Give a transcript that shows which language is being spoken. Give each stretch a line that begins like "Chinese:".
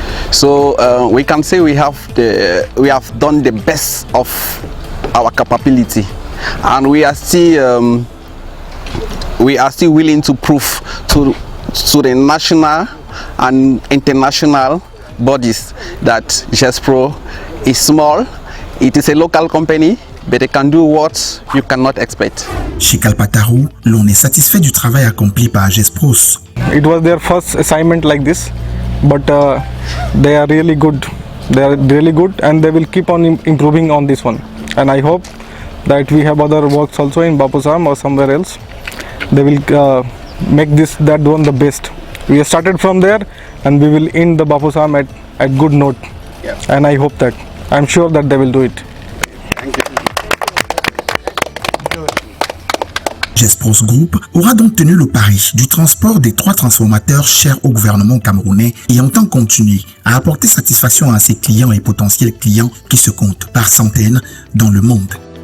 English: So we can say we have done the best of our capability, and we are still willing to prove to the national and international bodies that Gespro is small. It is a local company, but it can do what you cannot expect.
French: Chez Kalpataru, l'on est satisfait du travail accompli par Gespros.
English: It was their first assignment like this, but they are really good. They are really good, and they will keep on improving on this one. And I hope that we have other works also in Bapusam or somewhere else. They will make that one the best. We have started from there, and we will end the Bapusam at good note. Yes. And I hope that. I'm sure that they will do it.
French: Gespros Group aura donc tenu le pari du transport des 3 transformateurs chers au gouvernement camerounais et entend continuer à apporter satisfaction à ses clients et potentiels clients qui se comptent par centaines dans le monde.